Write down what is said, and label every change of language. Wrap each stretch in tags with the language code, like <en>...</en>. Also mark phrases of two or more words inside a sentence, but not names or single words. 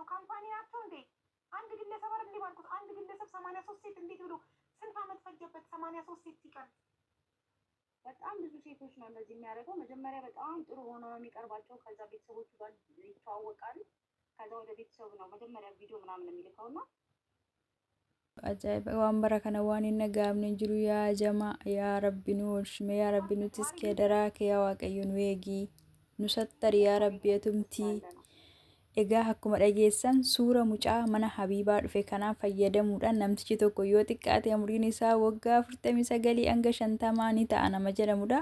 <am>ካምፓኒ ናቸው እንዴ? አንድ ግለሰብ አይደል ባልኩት? አንድ ግለሰብ 83 ሴት እንዴት ብሎ ስንት አመት ፈጀበት? 83 ሴት ሲቀር በጣም ብዙ ሴቶች ነው እንደዚህ የሚያደርገው። መጀመሪያ በጣም ጥሩ ሆኖ ነው የሚቀርባቸው። ከዛ ቤተሰቦቹ ጋር ይተዋወቃሉ። ከዛ ወደ ቤተሰቡ ነው መጀመሪያ ቪዲዮ ምናምን የሚልከውና</am> <om>ajaa'iba waan bara kana waan hin dhaga'amne jiru yaa jamaa yaa rabbi nu oolchime yaa rabbi nutis kee daraa kee yaa waaqayyo nu eegi nu sattari yaa rabbi atumtii. Egaa akkuma dhageessan suura mucaa mana Habiibaa dhufe kanaan fayyadamuudhaan namtichi tokko yoo xiqqaate umriin isaa waggaa 49 hanga 50 ni ta'a nama jedhamudha.</om>